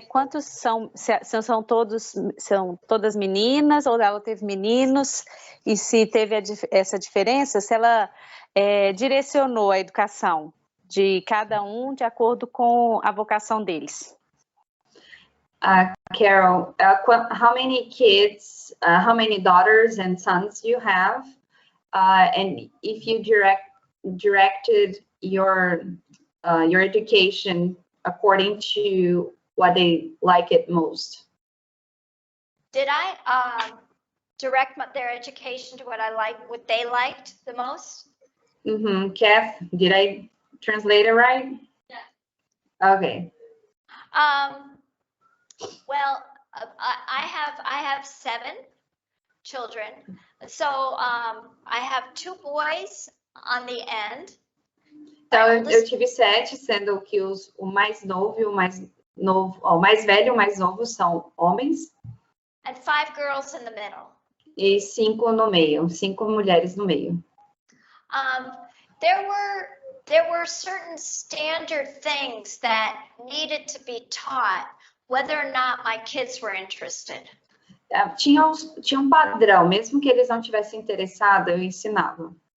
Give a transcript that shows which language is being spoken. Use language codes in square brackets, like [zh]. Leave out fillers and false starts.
[pt] Quantos são todas meninas ou ela teve meninos? E se teve essa diferença, se ela direcionou a educação de cada um de acordo com a vocação deles? [en] Carol, how many kids, how many daughters and sons you have? And if you directed your education according to what they like it most? Did I direct their education to what they liked the most? Kath, did I translate it right? Yeah. Okay. Well, I have 7 children. So I have 2 boys on the end. [pt] Então eu tive 7, sendo que o mais novo e o mais velho e o mais novo são homens. [en] And 5 girls in the middle. [pt] E 5 no meio, 5 mulheres no meio. [en] There were certain standard things that needed to be taught, whether or not my kids were interested. [pt] Tinha um padrão, mesmo que eles não tivessem interessado, eu ensinava.